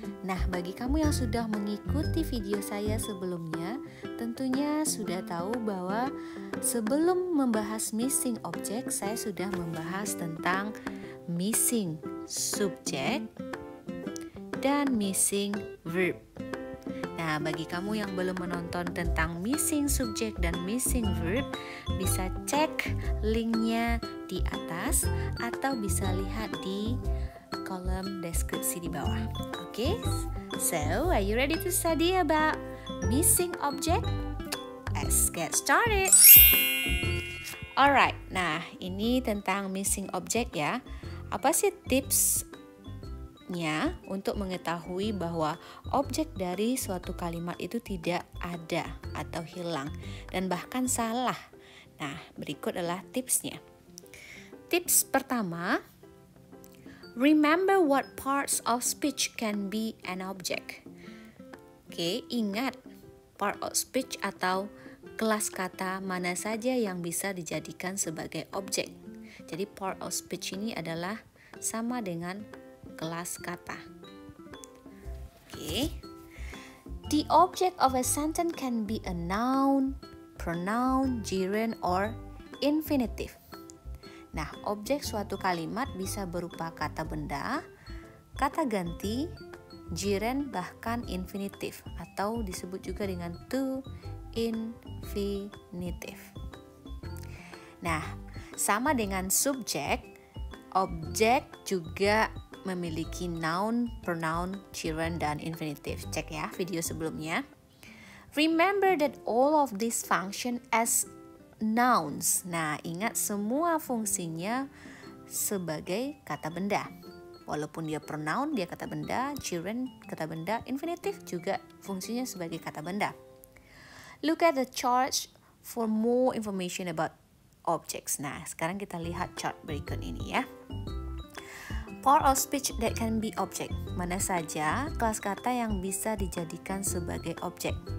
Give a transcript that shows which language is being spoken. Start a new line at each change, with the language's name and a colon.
Indonesian: Nah, bagi kamu yang sudah mengikuti video saya sebelumnya, tentunya sudah tahu bahwa sebelum membahas missing object, saya sudah membahas tentang missing subject dan missing verb. Nah, bagi kamu yang belum menonton tentang missing subject dan missing verb, bisa cek linknya di atas atau bisa lihat di kolom deskripsi di bawah.
English: Okay, so are you ready to study about missing object? Let's get started. Alright,
Indonesian: nah ini tentang missing object ya. Apa sih tipsnya untuk mengetahui bahwa objek dari suatu kalimat itu tidak ada atau hilang dan bahkan salah? Nah, berikut adalah tipsnya. Tips pertama,
English: remember what parts of speech can be an object.
Indonesian: Oke, ingat part of speech atau kelas kata mana saja yang bisa dijadikan sebagai objek. Jadi part of speech ini adalah sama dengan kelas kata.
English: Oke. The object of a sentence can be a noun, pronoun, gerund, or infinitive.
Indonesian: Nah, objek suatu kalimat bisa berupa kata benda, kata ganti, gerund, bahkan infinitif atau disebut juga dengan to infinitive. Nah, sama dengan subjek, objek juga memiliki noun, pronoun, gerund, dan infinitif. Cek ya video sebelumnya.
English: Remember that all of these function as nouns.
Indonesian: Nah, ingat semua fungsinya sebagai kata benda. Walaupun dia pronoun, dia kata benda, gerund, kata benda, infinitif juga fungsinya sebagai kata benda.
English: Look at the chart for more information about objects.
Indonesian: Nah, sekarang kita lihat chart berikut ini ya.
English: Part of speech that can be object.
Indonesian: Mana saja kelas kata yang bisa dijadikan sebagai objek.